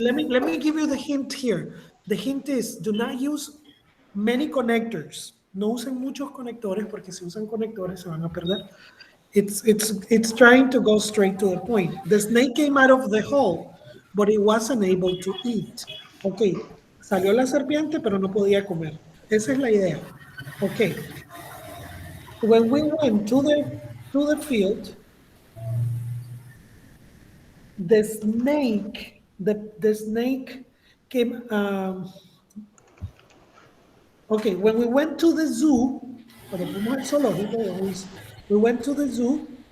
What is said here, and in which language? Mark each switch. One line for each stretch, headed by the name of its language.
English: Let me give you the hint here. The hint is do not use many connectors.
Spanish: No usen muchos conectores porque si usan conectores se van a perder.
English: It's trying to go straight to the point. The snake came out of the hole, but it wasn't able to eat.
Spanish: Okay, salió la serpiente, pero no podía comer. Esa es la idea.
English: Okay, when we went to the field, the snake The snake came. Okay, when we went to the zoo,
Spanish: cuando fuimos al zoológico,
English: we went to the zoo.